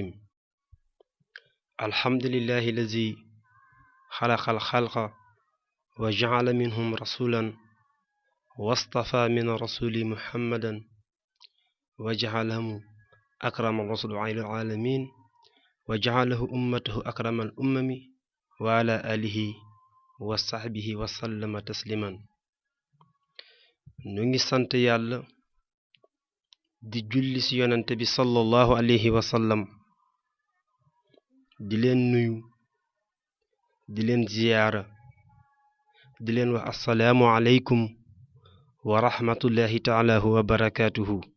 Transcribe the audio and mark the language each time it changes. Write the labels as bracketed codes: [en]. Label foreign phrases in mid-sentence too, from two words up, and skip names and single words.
[ar] الحمد لله الذي خلق الخلق وجعل منهم رسولا واصطفى من رسول محمدا وجعلهم أكرم الرسل على العالمين وجعله أمته أكرم الأمم وعلى آله وصحبه وسلم تسليما. [wo] نيغي سانت يالا di julli ci yonante bi [ar] صلى الله عليه وسلم, [wo] di leen nuyu, di leen ziyaara, di leen wax [ar] السلام عليكم ورحمة الله تعالى وبركاته.